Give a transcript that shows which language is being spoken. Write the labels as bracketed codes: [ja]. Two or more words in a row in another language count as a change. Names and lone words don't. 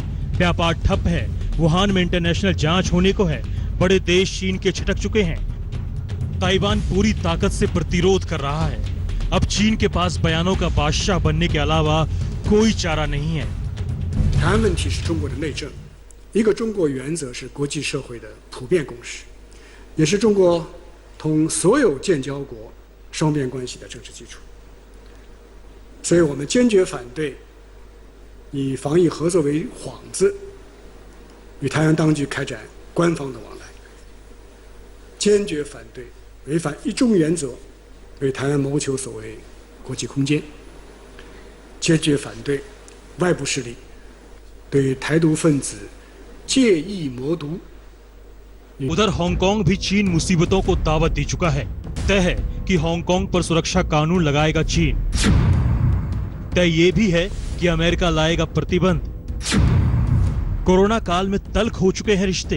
[hi] व्यापार ठप है, वुहान में इंटरनेशनल जांच होने को है, बड़े देश चीन के छिटक चुके हैं। ताइवान पूरी ताकत से प्रतिरोध कर रहा है। अब चीन के पास बयानों का बादशाह बनने के अलावा कोई चारा नहीं है। [zh] 台湾问题是中国的内政， 一个中国原则是国际社会的普遍共识，也是中国同所有建交国双边关系的政治基础。所以我们坚决反对以防疫合作为幌子，与台湾当局开展官方的往来，坚决反对违反一中原则为台湾谋求所谓国际空间，坚决反对外部势力对台独分子借意谋独。 [hi] उधर हांगकांग भी चीन मुसीबतों को दावत दे चुका है। तय है कि हांगकांग पर सुरक्षा कानून लगाएगा चीन। तय ये भी है कि अमेरिका लाएगा प्रतिबंध। कोरोना काल में तल्ख हो चुके हैं रिश्ते।